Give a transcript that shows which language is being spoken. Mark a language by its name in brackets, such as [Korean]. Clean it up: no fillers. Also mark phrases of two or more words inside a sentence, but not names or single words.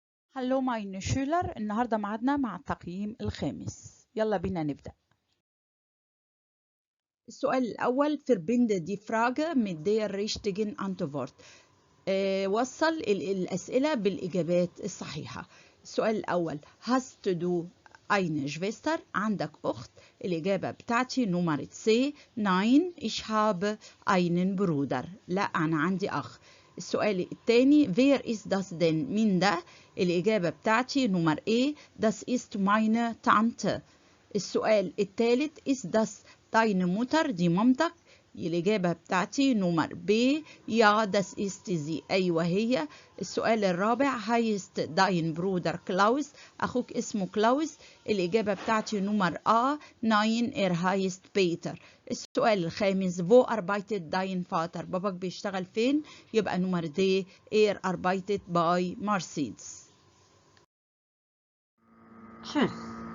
[German] Hallo meine Schüler. [Arabic] النهاردة معادنا مع التقييم الخامس. يلا بينا نبدأ. السؤال الأول [German] verbinde die Frage mit der richtigen Antwort. [Arabic] وصل الأسئلة بالإجابات الصحيحة. السؤال الأول [German] hast du eine Schwester؟ [Arabic] عندك أخت؟ الإجابة بتاعتي نمرة C [German] nein ich habe einen Bruder. [Arabic] لا أنا عندي أخ. السؤال الثاني [German] wer ist das denn؟ [Arabic] مين ده؟ الإجابة بتاعتي نمر [German] A das ist meine Tante. [Arabic] السؤال الثالث [German] ist das deine Mutter؟ [Arabic] دي مامتك. الإجابة بتاعتي نمر [German] B ja das ist sie. [Arabic] أيوة هي. السؤال الرابع [German] heißt dein Bruder Klaus؟ [Arabic] أخوك اسمه كلاوس. الإجابة بتاعتي نمر A [German] nein heißt Peter. [Arabic] السؤال الخامس [German] wo arbeitet dein Vater؟ [Arabic] باباك بيشتغل فين؟ يبقى نمر D [German] arbeitet bei Mercedes. Tschüss.